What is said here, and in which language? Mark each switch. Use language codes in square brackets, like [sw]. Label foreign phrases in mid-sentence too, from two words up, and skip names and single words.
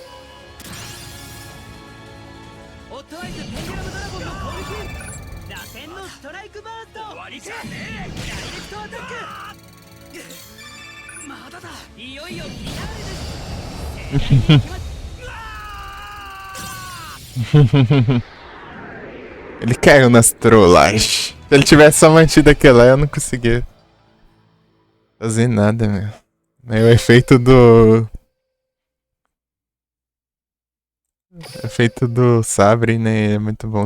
[ja] ホットアイズペンデュラムドラゴンの攻撃螺旋のストライクバースト終わりじゃねえダイレクトアタックまだだいよいよフィナーレです [pt] Ele caiu nas trollagens. Se ele tivesse só mantido aquilo lá, eu não conseguia fazer nada, meu. Aí o efeito do... O efeito do sabre, né, é muito bom.